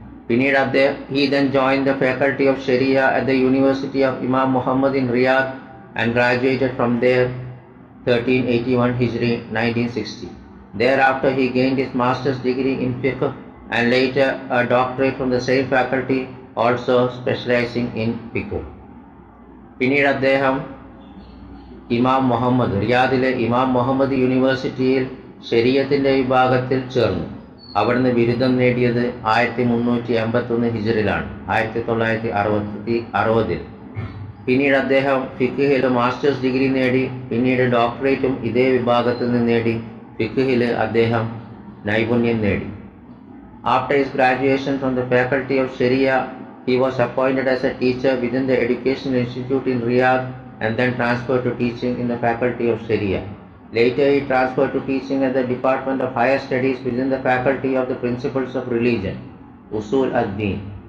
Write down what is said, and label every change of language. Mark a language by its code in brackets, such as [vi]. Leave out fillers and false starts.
[ml] പിന്നീട് [en] he then joined the faculty of Sharia at the University of Imam Muhammad in Riyadh and graduated from there 1381 Hijri 1960. Thereafter he gained his master's degree in fiqh and later a doctorate from the same faculty, also specializing in fiqh. [ml] പിന്നീട് അദ്ദേഹം ഇമാം മുഹമ്മദ് റിയാദിലെ ഇമാം മുഹമ്മദ് യൂണിവേഴ്സിറ്റിയിൽ ശരീഅത്തിന്റെ വിഭാഗത്തിൽ ചേർന്നു. അവിടുന്ന് ബിരുദം നേടിയത് 1381 ഹിജ്റിലാണ് 1960. പിന്നീട് അദ്ദേഹം ഫിഖ്ഹിൽ മാസ്റ്റേഴ്സ് ഡിഗ്രി നേടി. പിന്നീട് ഡോക്ടറേറ്റും ഇതേ വിഭാഗത്തിൽ നിന്ന് നേടി. ഫിഖ്ഹിൽ അദ്ദേഹം നൈപുണ്യം നേടി. [en] After his graduation from the faculty of Sharia, he was appointed as a teacher within the Educational Institute in Riyadh and then transferred to teaching in the faculty of Sharia. Later he transferred to teaching at the Department of Higher Studies within the faculty of the Principles of Religion, Usul ad-Din.